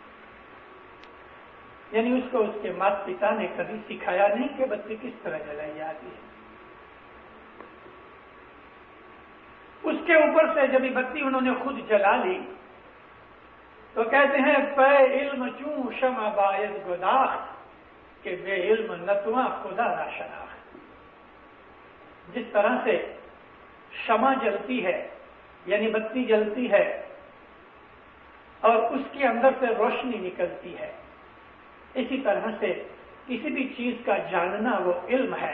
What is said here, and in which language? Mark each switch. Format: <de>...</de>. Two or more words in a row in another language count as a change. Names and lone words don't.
<ur>یعنی اس کو اس کے ماتا پتا نے کبھی سکھایا نہیں کہ بتی کس طرح جلائی جاتی ہے۔ اس کے اوپر سے جب یہ بتی انہوں نے خود جلا لی تو کہتے ہیں</ur> <fa>پے علم چوں شمع باید گداخت، کہ بے علم نتواں خدا را شناخت۔</fa> <ur>جس طرح سے شمع جلتی ہے، یعنی بتی جلتی ہے اور اس کے اندر سے روشنی نکلتی ہے، اسی طرح سے کسی بھی چیز کا جاننا وہ علم ہے۔</ur>